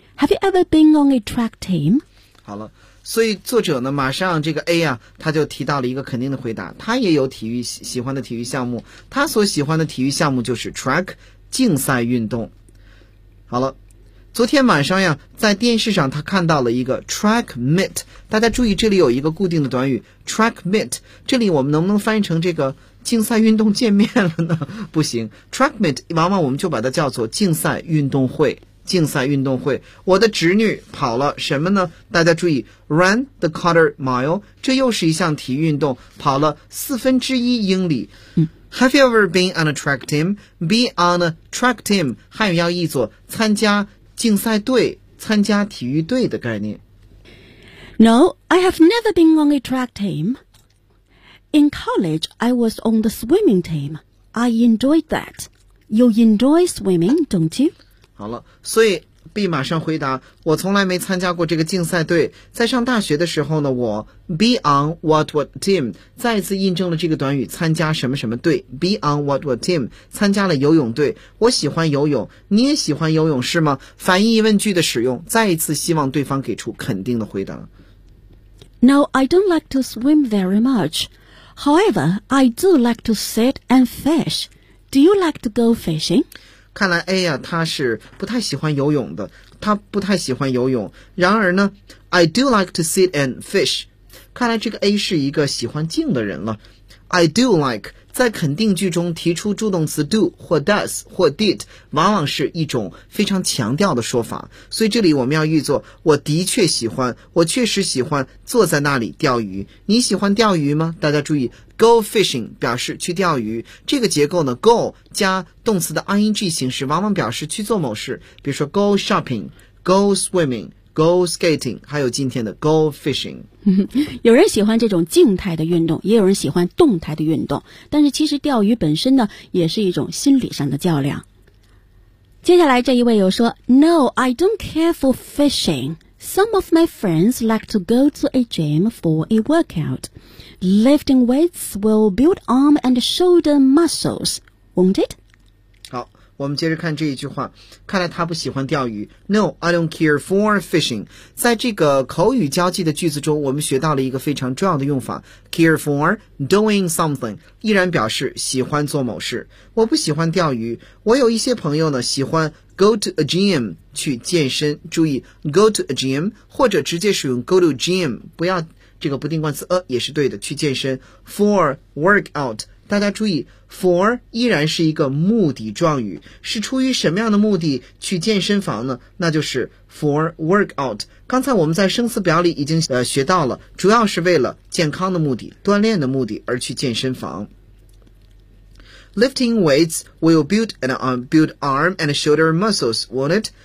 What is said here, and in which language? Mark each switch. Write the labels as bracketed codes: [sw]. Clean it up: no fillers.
[en] Have you ever been on a track team? [zh] 好了，所以作者呢，马上这个 A 啊，他就提到了一个肯定的回答。他也有体育喜欢的体育项目，他所喜欢的体育项目就是 track 竞赛运动。好了，昨天晚上呀，在电视上他看到了一个 track meet。大家注意，这里有一个固定的短语 track meet。这里我们能不能翻译成这个？竞赛运动见面了呢？不行， track meet 往往我们就把它叫做竞赛运动会。竞赛运动会，我的侄女跑了什么呢？大家注意， ran the quarter mile， 这又是一项体育运动，跑了四分之一英里。 [en] Have you ever been on a track team? Be on a track team， [zh] 汉语要译作参加竞赛队、参加体育队的概念。 [en] No, I have never been on a track team. In college, I was on the swimming team. I enjoyed that. You enjoy swimming, don't you? [zh] 好了，所以 B 马上回答，我从来没参加过这个竞赛队。在上大学的时候呢，我 [en] be on what what team [zh] 再一次印证了这个短语，参加什么什么队， be on what what team 参加了游泳队。我喜欢游泳，你也喜欢游泳是吗？反义疑问句的使用，再一次希望对方给出肯定的回答。 [en] No, I don't like to swim very much. However, I do like to sit and fish. Do you like to go fishing? [zh] 看来 A 呀，他是不太喜欢游泳的。他不太喜欢游泳。然而呢 [en] ，I do like to sit and fish. [zh] 看来这个 A 是一个喜欢静的人了。 [en] I do like [zh] 在肯定句中提出助动词 do 或 does 或 did， 往往是一种非常强调的说法。所以这里我们要译作：我的确喜欢，我确实喜欢坐在那里钓鱼。你喜欢钓鱼吗？大家注意 ，go fishing 表示去钓鱼。这个结构呢 ，go 加动词的 ing 形式，往往表示去做某事，比如说 go shopping、go swimming、go skating， 还有今天的 go fishing。有人喜欢这种静态的运动，也有人喜欢动态的运动，但是其实钓鱼本身呢也是一种心理上的较量。接下来这一位又说 [en] No, I don't care for fishing. Some of my friends like to go to a gym for a workout. Lifting weights will build arm and shoulder muscles, won't it? [zh] 好，我们接着看这一句话，看来他不喜欢钓鱼。 [en] No, I don't care for fishing. [zh] 在这个口语交际的句子中，我们学到了一个非常重要的用法 ， [en] care for doing something， [zh] 依然表示喜欢做某事。我不喜欢钓鱼。我有一些朋友呢，喜欢 [en] go to a gym [zh] 去健身。注意 [en] go to a gym， [zh] 或者直接使用 [en] go to gym， [zh] 不要这个不定冠词也是对的，去健身 [en] for workout。 [zh] 大家注意 ，for 依然是一个目的状语，是出于什么样的目的去健身房呢？那就是 [en] for workout。 [zh] 刚才我们在生词表里已经学到了，主要是为了健康的目的、锻炼的目的而去健身房。 [en] Lifting weights will build arm and shoulder muscles, won't it?